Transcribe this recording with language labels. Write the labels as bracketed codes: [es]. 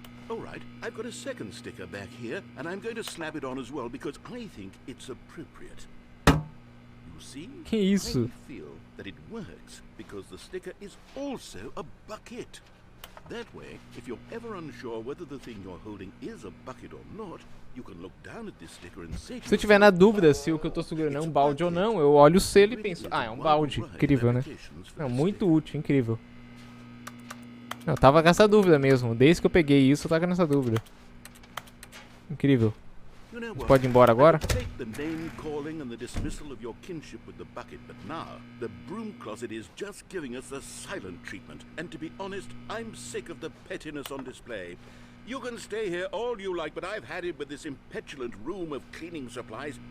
[en] Alright, I've got a second sticker back here, and I'm going to slap it on as well because I think it's appropriate. You see? [pt] Que isso? [en] I feel that it works because the sticker is also a bucket. That way, if you're ever unsure whether the thing you're holding is a bucket or not, you can look down at this sticker and say to [pt] Se eu tiver na dúvida se o que eu tô segurando é um balde ou não, eu olho o selo e penso, ah, é um balde. Incrível, né? Não, muito útil, incrível. Eu tava com essa dúvida mesmo. Desde que eu peguei isso, eu tava nessa dúvida. Incrível. [en] You know what? [pt] Pode ir embora agora? [en] Take the name calling and the dismissal of your kinship with the bucket, but now the broom closet is just giving us the silent treatment. And to be honest, I'm sick of the pettiness on display. You can stay here all you like, but I've had it with this impetulant room of cleaning supplies.